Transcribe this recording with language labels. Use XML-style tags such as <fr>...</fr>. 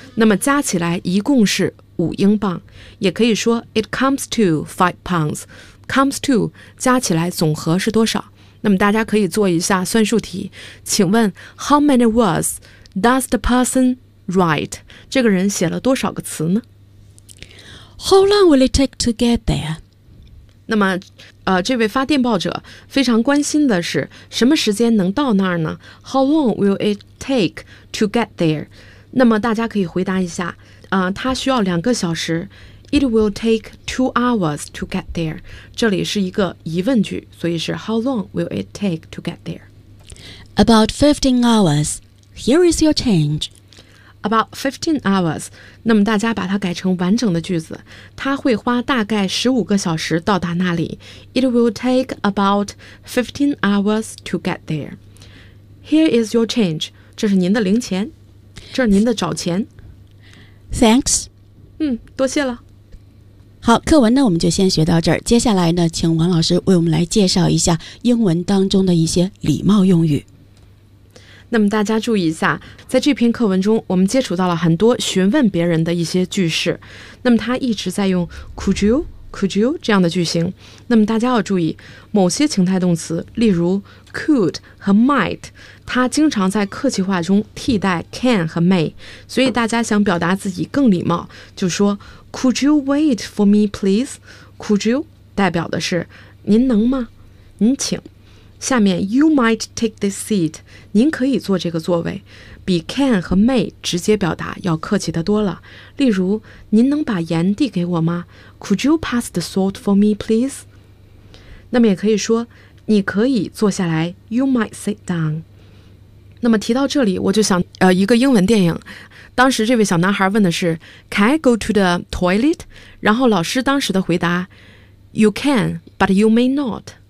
<zh>那么加起来一共是5英镑。也可以说</zh> <en>It comes to £5.</en> <zh>Comes to 加起来总和是多少？那么大家可以做一下算术题。请问</zh> <en>How many words? Does the person write?</en> <zh>这个人写了多少个词呢？</zh> <en>How long will it take to get there?</en> <zh>那么这位发电报者非常关心的是什么时间能到那儿呢？</zh> <en>How long will it take to get there?</en> <zh>那么大家可以回答一下他需要两个小时。</zh> <en>It will take 2 hours to get there.</en> <zh>这里是一个疑问句，所以是</zh> <en>How long will it take to get there? About 15 hours. Here is your change. About 15 hours.</en> <zh>那么大家把它改成完整的句子。它会花大概15个小时到达那里。</zh> <en>It will take about 15 hours to get there. Here is your change.</en> <zh>这是您的零钱。这是您的找钱。</zh> <en>Thanks.</en> <zh>多谢了。好，课文呢我们就先学到这儿。接下来呢，请王老师为我们来介绍一下英文当中的一些礼貌用语。那么大家注意一下，在这篇课文中，我们接触到了很多询问别人的一些句式。那么他一直在用 could you 这样的句型。那么大家要注意，某些情态动词，例如 could 和 might， 它经常在客气话中替代 can 和 may。所以大家想表达自己更礼貌，就说。</zh> <en>Could you wait for me, please? Could you</en> <zh>代表的是您能吗？您请。下面</zh> <en>You might take this seat.</en> <zh>您可以坐这个座位，比 can 和 may 直接表达要客气的多了。例如，您能把盐递给我吗？</zh> <en>Could you pass the salt for me, please?</en> <zh>那么也可以说，你可以坐下来。</zh> <en>You might sit down.</en> <zh>那么提到这里，我就想一个英文电影。当时这位小男孩问的是</zh> <en>Can I go to the toilet?</en> <zh>然后老师当时的回答</zh> <en>You can, but you may not.</en>